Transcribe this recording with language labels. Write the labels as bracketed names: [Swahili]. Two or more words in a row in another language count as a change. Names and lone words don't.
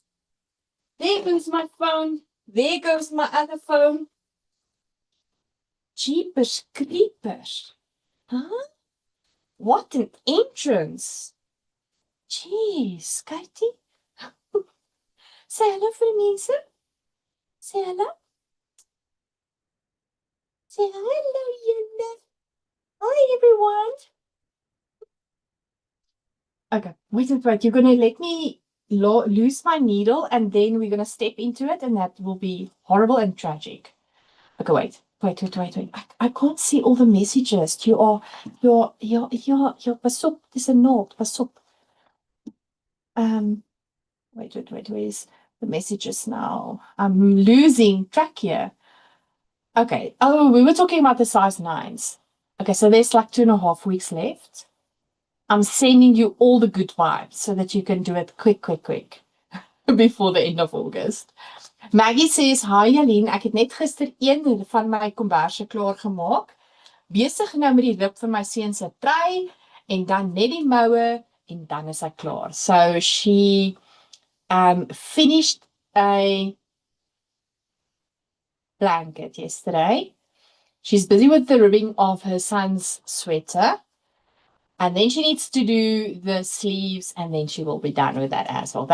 [English] There goes my phone. There goes my other phone. Jeepers creepers. Huh? What an entrance. Jeez, Katie. Say hello [Afrikaans] vir die mense. [English] Say hello. Say hello, julle. Hi, everyone. Okay, wait. You're going to let me lose my needle and then we're going to step into it and that will be horrible and tragic. Okay, wait. I can't see all the messages. You're, [Afrikaans] pas op. Dis 'n naald. Pas op. [English] Wait. Where's the messages now? I'm losing track here. Okay. Oh, we were talking about the size 9s. Okay, so there's like 2.5 weeks left. I'm sending you all the good vibes so that you can do it quick, quick, quick before the end of August. Maggie says, [Afrikaans] "Hi Jalene, ek het net gister een van my komberse klaar gemaak. Besig nou met die WIP vir my seun se trui en dan net die moue en dan is ek klaar." [English] So she finished a blanket yesterday. She's busy with the ribbing of her son's sweater. And then she needs to do the sleeves and then she will be done with that as well.